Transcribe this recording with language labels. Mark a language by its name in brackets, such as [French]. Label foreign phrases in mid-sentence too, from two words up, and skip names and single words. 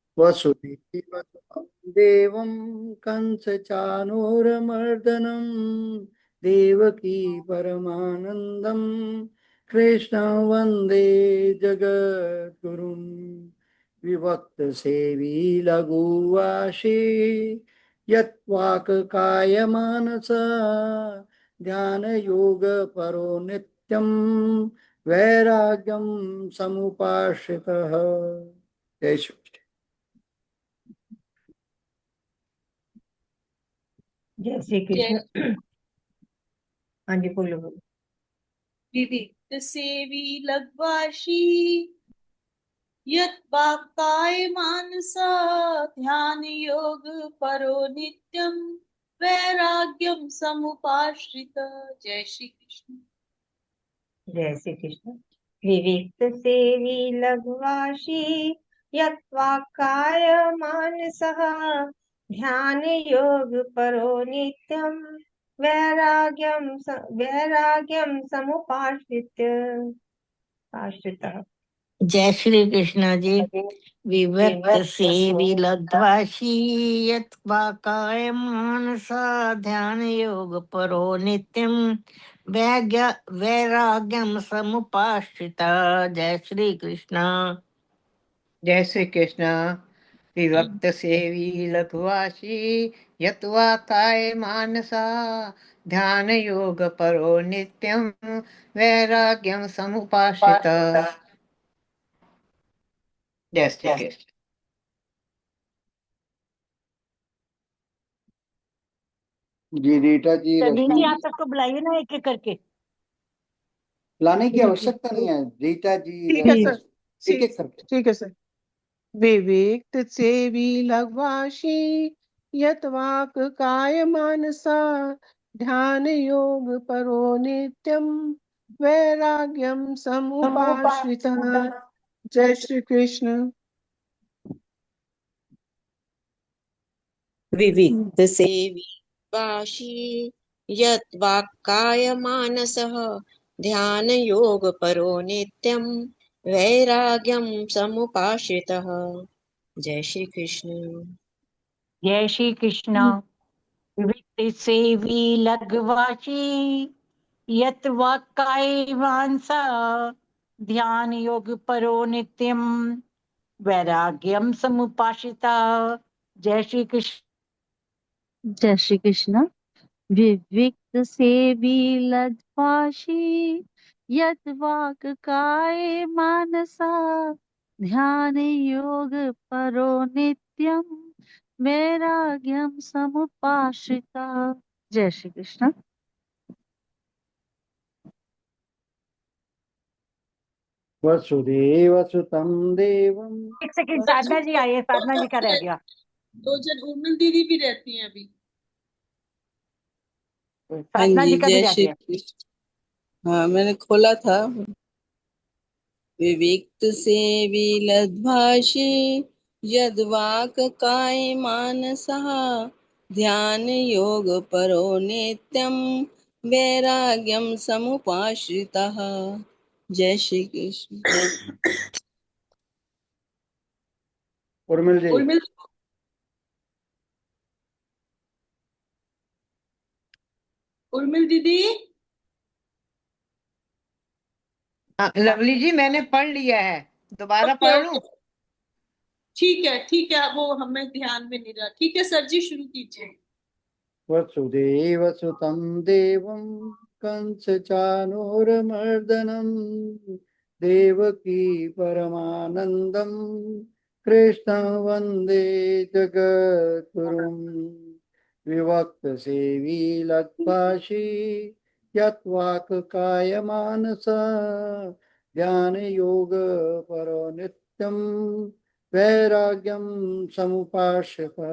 [Sanskrit] वसुदेवसुतं देवं कंसचानूरमर्दनं देवकी परमानन्दं कृष्णं वन्दे जगद्गुरुं विभक्तसेवी लघुवाशी यत्वाक्कायमानस ध्यानयोगपरो नित्यं वैराग्यं समुपाश्रितः। [Hindi] जय श्री कृष्ण। जय श्री कृष्ण। हाँ जी, बोलो बोलो। [Sanskrit] विविक्त सेवी लघ्वाशी यत्वाक्काय मानसा ध्यान योग परो नित्यम वैराग्यम समुपाश्रित। [Hindi] जय श्री कृष्ण। जय श्री कृष्ण। [Sanskrit] विविक्त सेवी लघुवाशी यत्वाक्काय मानसः ध्यान योग परो नित्यं वैराग्यम समुपाश्रित्य आश्रितः। [Hindi] जय श्री कृष्ण जी। [Sanskrit] विविक्त सेवी लघ्वाशी यत्वाकाय मानसा ध्यान योग परो नित्यम वैराग्यम समुपाश्रिता। [Hindi] जय श्री कृष्ण। जय श्री कृष्ण। [Sanskrit] विभक्त सेवी लघुवासी यत्वा काय मानसा ध्यान योग परो नित्यं वैराग्यम समुपाश्रित। [Hindi] जय श्री कृष्ण। जी रीटा जी, सभी रश्मि जी जी, आप सबको बुलाइए ना एक एक करके। लाने की आवश्यकता नहीं है। रीटा जी, ठीक है सर। एक एक करके। ठीक है सर। [Sanskrit] विविक्त सेवी लघ्वाशी यत्वाक काय मानसा ध्यान योग परो नित्यम वैराग्यम समुपाश्रितः। [Hindi] जय श्री कृष्ण। [Sanskrit] विविक्त सेवी वाशी यद्वाक्काय मानसः ध्यान योग परो नित्यं वैराग्यम समुपाश्रितः। [Hindi] जय श्री कृष्ण। जय श्री कृष्ण। [Sanskrit] विविक्त सेवी लघ्वाशी यत्वाकाय मानसा ध्यान योग परो नित्यम वैराग्यम समुपाश्रिता। [Hindi] जय श्री कृष्ण। जय श्री कृष्ण। [Sanskrit] विविक्त सेवी लज्जाशी यत वाक काय मानसा ध्यान योग परो नित्यम वैराग्यम समुपाश्रिता। [Hindi] जय श्री कृष्ण। [Sanskrit] वसुदेवसुतं देवं [Hindi] एक सेकंड, साधना जी आई है, साधना जी का रह गया। दो जन उर्मिल दीदी भी रहती हैं अभी। हाँ साधना जी, जी का भी जय रह श्री गया। कृष्ण। हाँ, मैंने खोला था। [Sanskrit] विविक्त सेवी लद्भाषी यद्वाक काय मानसः ध्यान योग परो नित्यं वैराग्यम समुपाश्रितः। [Hindi] जय श्री कृष्ण। उर्मिल जी। उर्मिल उर्मिल दीदी। लवली जी, मैंने पढ़ लिया है, दोबारा ओके पढ़ लूं? ओके, ठीक है, वो हमें ध्यान में नहीं रहा। ठीक है सर जी, शुरू कीजिए। [Sanskrit] वसुदेवसुतं देवं कंसचानूरमर्दनं देवकी परमानन्दं कृष्णं वन्दे जगद्गुरुं विभक्तसेवी लक्ष्वाशी यत्वाक् कायमानसा ध्यानयोगपरो नित्यं वैराग्यं समुपाश्रिता।